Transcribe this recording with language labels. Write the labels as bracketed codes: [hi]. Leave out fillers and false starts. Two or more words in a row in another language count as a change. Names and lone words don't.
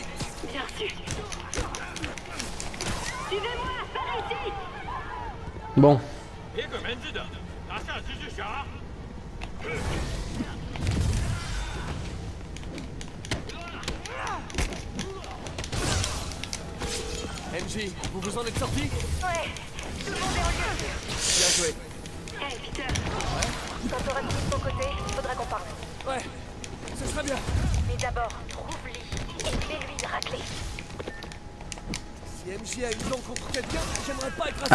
[fr] Bien reçu. Suivez-moi, par ici. Bon. [zh] 别个门子的，拿下蜘蛛侠。 [fr] MJ, vous vous en êtes sorti? Ouais, tout le monde est en lieu. Bien joué. Hey, Peter. Ouais? Quand t'auras fini de ton côté, il faudra qu'on parle. Ouais, ce serait bien. Mais d'abord, trouve-lui et fais-lui racler. Si MJ a une dent contre quelqu'un, j'aimerais pas être à sa